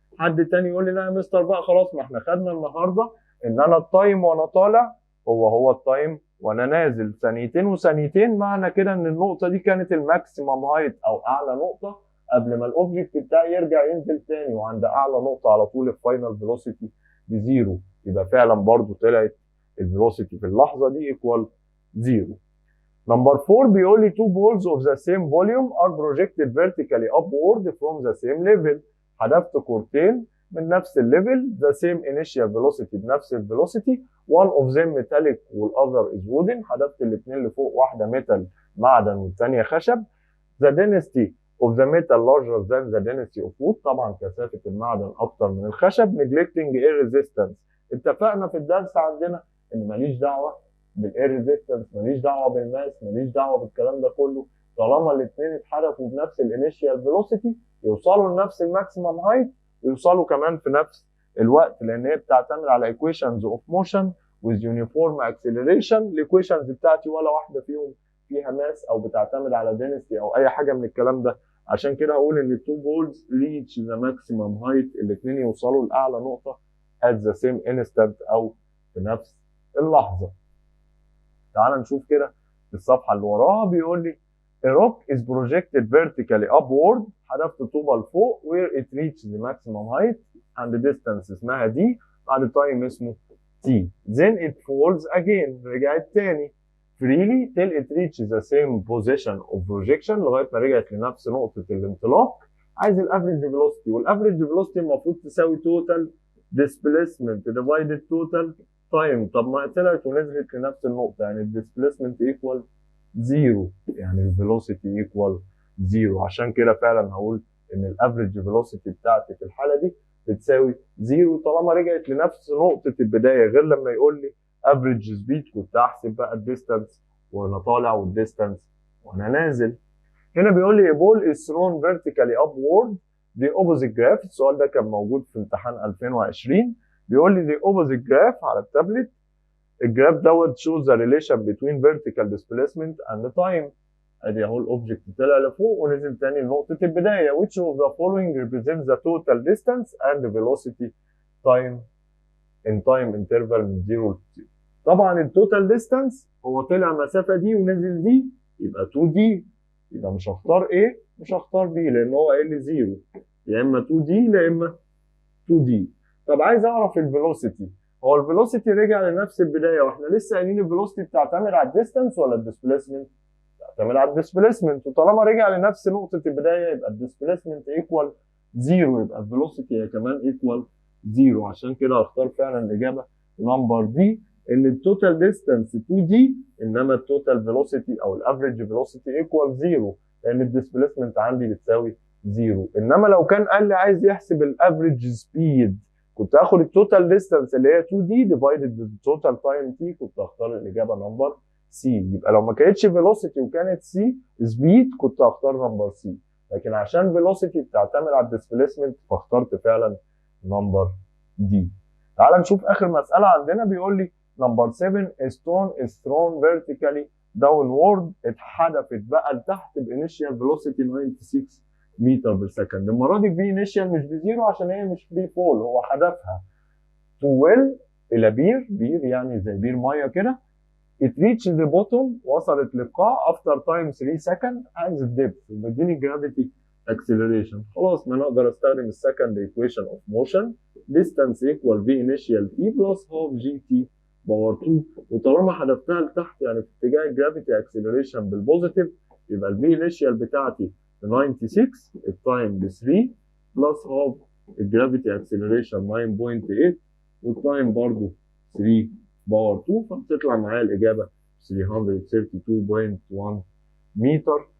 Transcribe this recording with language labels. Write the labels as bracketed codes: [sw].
[ar] حد تاني يقول لي لا يا مستر بقى خلاص، ما احنا خدنا النهارده ان انا التايم وانا طالع هو التايم وانا نازل ثانيتين وثانيتين، معنى كده ان النقطه دي كانت الماكسيمم هايت او اعلى نقطه قبل ما الاوبجكت بتاعي يرجع ينزل تاني، وعند اعلى نقطه على طول الفاينل فيلوسيتي بزيرو، يبقى فعلا برضو طلعت الفيلوسيتي في اللحظه دي ايكوال زيرو. نمبر 4 بيقول لي [en] two balls of the same volume are projected vertically upward from the same level. [ar] حذفت كورتين من نفس الليفل [en] the same initial velocity [ar] بنفس الفيلوسيتي، [en] one of them metallic والother is wooden. [ar] حذفت الاثنين اللي فوق، واحده ميتال معدن والثانيه خشب. [en] the density of the metal larger than the density of wood، [ar] طبعا كثافه المعدن اكتر من الخشب. [en] neglecting air resistance، [ar] اتفقنا في الدرس عندنا ان ماليش دعوه بالاير ريزيستنس، ماليش دعوه بالماس، ماليش دعوه بالكلام ده كله، طالما الاثنين اتحركوا بنفس الانيشيال فيلوسيتي يوصلوا لنفس الماكسيمم هايت ويوصلوا كمان في نفس الوقت، لان هي بتعتمد على ايكويشنز اوف موشن [en] with uniform acceleration. [ar] الايكويشنز بتاعتي ولا واحده فيهم فيها ماس او بتعتمد على density او اي حاجه من الكلام ده. عشان كده هقول ان التو بولز [en] reach the maximum height، [ar] الاثنين يوصلوا لاعلى نقطه [en] at the same instant [ar] او في نفس اللحظه. تعال نشوف كده في الصفحه اللي وراها. بيقول لي [en] a rock is projected vertically upward، [ar] حذفت طوبه لفوق [en] where it reaches the maximum height and distance [ar] اسمها دي بعد تايم اسمه T. [en] Then it falls again. [ar] رجعت تاني [en] freely till it reaches the same position of projection [ar] لغايه ما رجعت لنفس نقطه الانطلاق. عايز الافريج فيلوسيتي، والافريج فيلوسيتي المفروض تساوي توتال ديسبيسمنت ديفايدد توتال تايم. طب ما طلعت ونزلت لنفس النقطه، يعني الديسبيسمنت ايكوال زيرو، يعني الفيلوسيتي ايكوال زيرو. عشان كده فعلا هقول ان الافريج فيلوسيتي بتاعتي في الحاله دي بتساوي زيرو طالما رجعت لنفس نقطه البدايه، غير لما يقول لي افريج سبيد كنت احسب بقى الديستانس وانا طالع والديستانس وانا نازل. هنا بيقول لي [en] a ball is thrown vertically upward the opposite graph. [ar] السؤال ده كان موجود في امتحان 2020. بيقول لي [en] the opposite graph [ar] على التابلت. الجراف دوت [en] shows the relation between vertical displacement and time. [ar] ادي اهو الاوبجكت طلع لفوق ونزل تاني لنقطه البدايه. [en] which of the following represents the total distance and the velocity time in time interval [ar] من 0 ل 0. طبعا التوتال ديستانس هو طلع المسافه دي ونزل دي، يبقى 2 دي. يبقى مش هختار ايه، مش هختار بي، لان هو قال لي 0، يا اما 2 دي يا اما 2 دي. طب عايز اعرف الفيلوسيتي. هو الفيلوسيتي رجع لنفس البدايه، واحنا لسه قايلين الفيلوسيتي بتعتمد على الديستانس ولا الديسبيسمنت؟ بتعتمد على الديسبيسمنت، وطالما رجع لنفس نقطه البدايه يبقى الديسبيسمنت ايكوال 0، يبقى الفيلوسيتي هي كمان ايكوال 0. عشان كده هختار فعلا الاجابه نمبر دي، ان التوتال ديستانس 2 دي انما التوتال فيلوسيتي او الافريج فيلوسيتي ايكوال 0، لان الديسبيسمنت عندي بتساوي 0. انما لو كان قال لي عايز يحسب الافريج سبيد كنت هاخد التوتال ديستانس اللي هي 2 دي ديفايدد بالتوتال تايم تي، كنت هختار الاجابه نمبر سي. يبقى لو ما كانتش فيلوسيتي وكانت سي سبيد كنت هختار نمبر سي، لكن عشان فيلوسيتي بتعتمد على الديسبيسمنت فاخترت فعلا نمبر دي. تعال نشوف اخر مساله عندنا. بيقول لي نمبر 7 [en] a stone is thrown vertically downward. [ar] اتحدفت بقى لتحت بانيشيال فيلوسيتي 96 متر بير سكند. المره دي في انيشيال مش بزيرو عشان هي مش فري فول، هو حدفها تو ويل الى بير يعني زي بير ميه كده. [en] it reached the bottom [ar] وصلت للقاع [en] after time 3 second as depth [ar] ومديني [en] gravity acceleration. [ar] خلاص ما نقدر استخدم السكند [en] equation of motion distance equal v initial t plus half gt [ar] باور 2. وطالما حدفتها لتحت يعني في اتجاه الجرافيتي acceleration بالبوزيتيف، يبقى ال v initial بتاعتي 96، التايم ب 3 بلس half الجرافيتي acceleration 9.8 والتايم برضه 3 باور 2، فبتطلع معايا الاجابه 332.1 متر.